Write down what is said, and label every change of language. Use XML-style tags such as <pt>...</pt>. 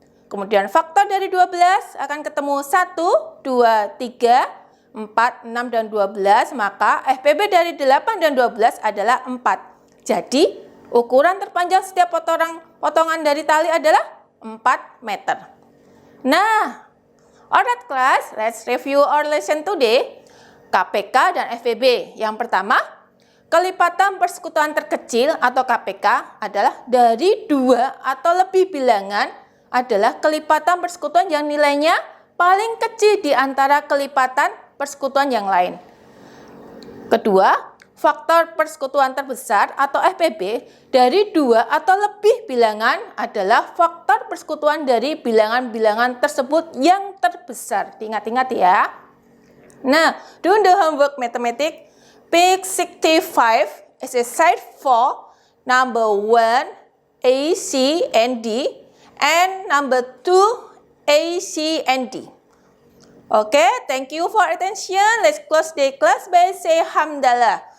<id>Kemudian faktor dari 12 akan ketemu 1, 2, 3, 4, 6, dan 12. Maka FPB dari 8 dan 12 adalah 4. Jadi, ukuran terpanjang setiap potongan dari tali adalah 4 meter.</id> <en>Nah, alright class, let's review our lesson today.</en> <id>KPK dan FPB. Yang pertama, kelipatan persekutuan terkecil atau KPK adalah dari 2 atau lebih bilangan adalah kelipatan persekutuan yang nilainya paling kecil di antara kelipatan persekutuan yang lain. Kedua, faktor persekutuan terbesar atau FPB dari 2 atau lebih bilangan adalah faktor persekutuan dari bilangan-bilangan tersebut yang terbesar. Diingat-ingat ya.</id> <en>Nah, do the homework mathematics. Pick 65 exercise 4, number 1, A, C, and D, and number 2, A, C, and D. Okay, thank you for attention. Let's close the class by say hamdalah.</en>